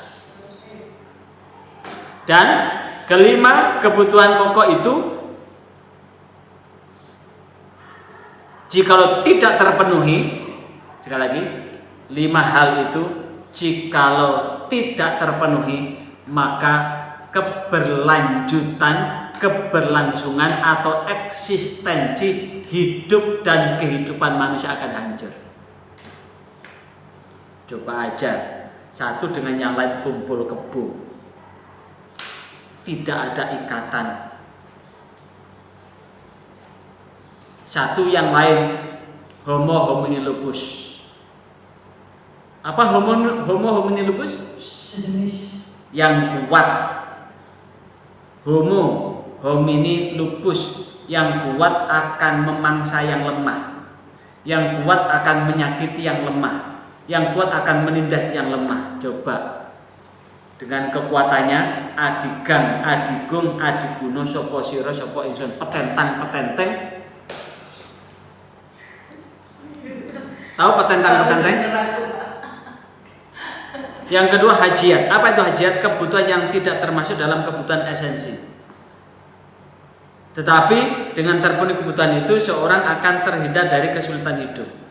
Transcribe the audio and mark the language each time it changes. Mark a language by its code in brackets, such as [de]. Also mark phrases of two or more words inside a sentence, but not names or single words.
[id] Dan kelima, kebutuhan pokok itu jikalau tidak terpenuhi, sekali lagi, 5 hal itu jikalau tidak terpenuhi, maka keberlangsungan atau eksistensi hidup dan kehidupan manusia akan hancur. Coba aja satu dengan yang lain kumpul kebo, tidak ada ikatan. Satu yang lain [la] homo homini lupus. [id] Apa [la] homo homini lupus? [id] Sejenis Yang kuat. [la] Homo homini lupus, [id] yang kuat akan memangsa yang lemah, yang kuat akan menyakiti yang lemah, yang kuat akan menindas yang lemah. Coba dengan kekuatannya [jv] adigang, adigung, adiguno, sopo siro, sopo ingsun, petentang, petenteng. [id] Tahu [jv] petentang, petenteng? [id] Yang kedua hajiat. Apa itu hajiat? Kebutuhan yang tidak termasuk dalam kebutuhan esensi. Tetapi dengan terpenuhi kebutuhan itu, seorang akan terhindar dari kesulitan hidup.